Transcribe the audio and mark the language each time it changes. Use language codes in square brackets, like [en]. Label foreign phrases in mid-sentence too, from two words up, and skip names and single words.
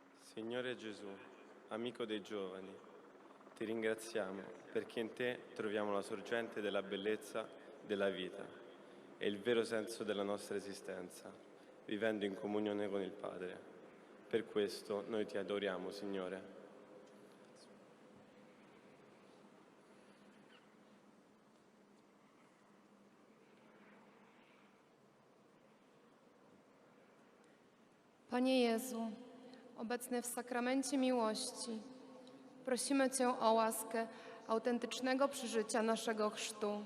[it] Signore Gesù, amico dei giovani, ti ringraziamo perché in te troviamo la sorgente della bellezza della vita e il vero senso della nostra esistenza, vivendo in comunione con il Padre. Per questo noi ti adoriamo, Signore. [pl] Panie Jezu, obecny w sakramencie miłości, prosimy Cię o łaskę autentycznego przeżycia naszego chrztu.